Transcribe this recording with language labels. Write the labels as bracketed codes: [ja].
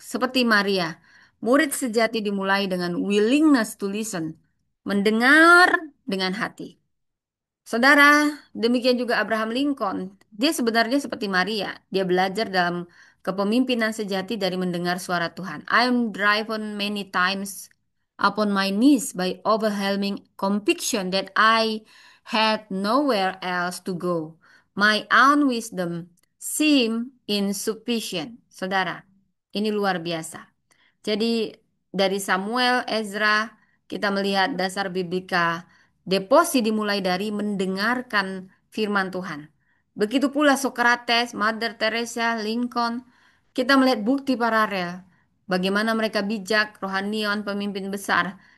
[id] Seperti Maria, murid sejati dimulai dengan [en] willingness to listen, [id] mendengar dengan hati. Saudara, demikian juga Abraham Lincoln. Dia sebenarnya seperti Maria. Dia belajar dalam kepemimpinan sejati dari mendengar suara Tuhan. [en] I am driven many times upon my knees by overwhelming conviction that I had nowhere else to go. My own wisdom seemed insufficient. [id] Saudara, ini luar biasa. Jadi dari Samuel, Ezra, kita melihat dasar biblika. Deposi dimulai dari mendengarkan firman Tuhan. Begitu pula Socrates, Mother Teresa, Lincoln. Kita melihat bukti paralel. Bagaimana mereka bijak, rohanian, pemimpin besar.